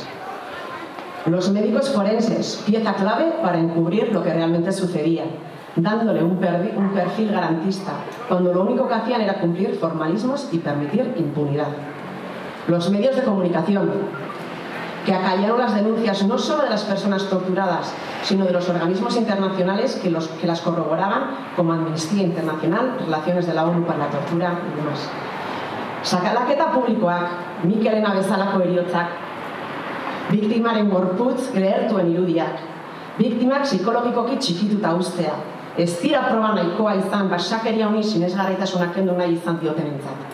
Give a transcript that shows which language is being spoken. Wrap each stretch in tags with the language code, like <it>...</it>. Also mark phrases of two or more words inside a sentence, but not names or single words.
<es>Los médicos forenses, pieza clave para encubrir lo que realmente sucedía, dándole un perfil garantista, cuando lo único que hacían era cumplir formalismos y permitir impunidad. Los medios de comunicación, que acallaron las denuncias no solo de las personas torturadas, sino de los organismos internacionales que las corroboraban, como Amnistía Internacional, Relaciones de la ONU para la Tortura y demás.</es> <eu>Sakalaketa publikoak, Mikelena bezalako heriotzak, biktimaren gorputz lehertuen irudiak, biktimak psikologikoki txikituta uztea, ez dira proba nahikoa izan basakeria honi sinesgarritasunak kendu nahi izan diotenentzat.</eu>